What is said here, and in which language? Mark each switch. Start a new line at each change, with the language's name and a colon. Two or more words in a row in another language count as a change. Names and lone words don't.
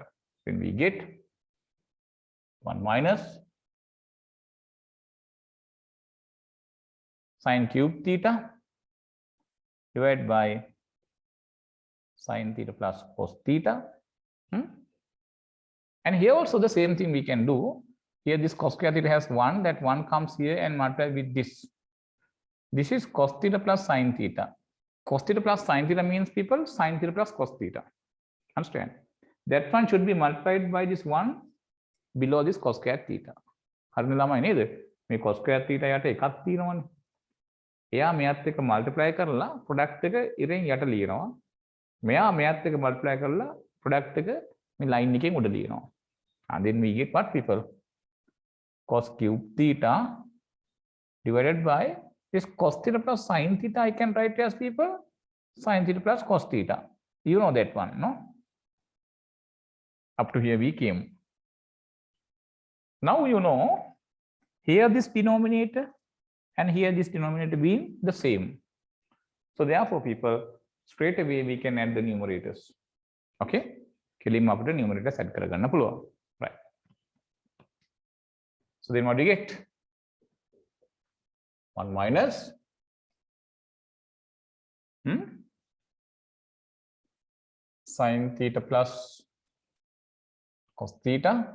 English: Then we get 1 minus sin cube theta divided by sin theta plus cos theta. And here also the same thing we can do. Here this cos square theta has 1, that 1 comes here and multiply with this. This is cos theta plus sin theta. Cos theta plus sin theta means people sin theta plus cos theta. Understand? That one should be multiplied by this 1 below this cos square theta.
Sinhala: හරිනේ ළමයි නේද? මේ
English: cos square theta
Sinhala: යට එකක් තියෙනවනේ. එයා මෙයත් එක්ක multiply කරලා product එක ඉරෙන් යට ලියනවා. මෙයා මෙයත් එක්ක multiply කරලා product එක මේ line එකෙන් උඩ ලියනවා.
English: And then we get what people? Cos cube theta divided by this cos theta plus sin theta I can write as people sin theta plus cos theta. You know that one, no? Up to here we came. Now you know here this denominator and here this denominator being the same. So therefore people straight away we can add the numerators.
Sinhala: Okay? කෙලින්ම අපිට
English: numerators add
Sinhala: කරගන්න පුළුවන්.
English: Right. So then what do you get? 1 minus sin theta plus cos theta.